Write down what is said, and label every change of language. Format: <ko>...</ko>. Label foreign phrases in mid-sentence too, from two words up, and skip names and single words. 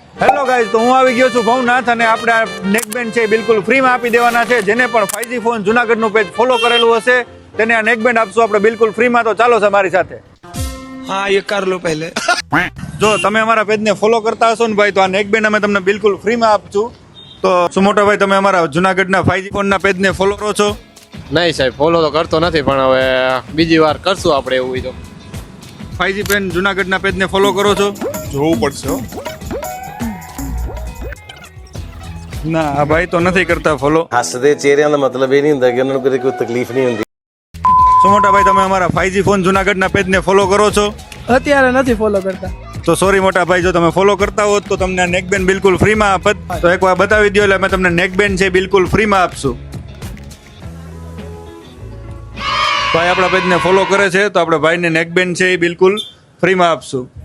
<en>hello guys,</en> <gu>તો હું આવી ગયો છું ભવનાથ અને આપણે આ નેકબેન્ડ છે બિલકુલ ફ્રીમાં આપી દેવાના છે. જેને પણ 5G ફોન જુનાગઢનું પેજ ફોલો કરેલું હશે તેને આ નેકબેન્ડ આપશું આપણે બિલકુલ ફ્રીમાં. તો ચાલો છે મારી સાથે.</gu> <hi>हाँ ये कर लो पहले.</hi> <gu>જો તમે અમારા પેજને ફોલો કરતા હશો ને ભાઈ, તો આ નેકબેન્ડ અમે તમને બિલકુલ ફ્રીમાં આપશું. તો શું મોટા ભાઈ તમે અમારા જુનાગઢના 5G ફોનના પેજને ફોલો કરો છો? નહીં સાહેબ, ફોલો તો કરતો નથી, પણ હવે બીજી વાર કરશું આપણે એવું હોય તો. 5G પેન જુનાગઢના પેજને ફોલો કરો છો? જોવું પડશે હો. ના, આ ભાઈ તો નથી કરતા ફોલો.</gu> <pa>ਹੱਸਦੇ ਚਿਹਰਿਆਂ ਦਾ ਮਤਲਬ ਇਹ ਨਹੀਂ ਹੁੰਦਾ ਕਿ ਉਹਨਾਂ ਨੂੰ ਕਦੇ ਕੋਈ ਤਕਲੀਫ਼ ਨਹੀਂ ਹੁੰਦੀ.</pa> <gu>શું મોટા ભાઈ તમે અમારા 5G ફોન જુનાગઢના પેજને ફોલો કરો છો? અત્યારે નથી ફોલો કરતા. તો સોરી મોટા ભાઈ, જો તમે ફોલો કરતા હોત તો તમને આ નેકબેન્ડ બિલકુલ ફ્રીમાં આપત. તો એકવાર બતાવી દો એટલે અમે તમને નેકબેન્ડ છે બિલકુલ ફ્રીમાં આપશું. ભાઈ આપણા પેજને ફોલો કરે છે તો આપણે ભાઈને નેકબેન્ડ છે એ બિલકુલ ફ્રીમાં આપશું.</gu>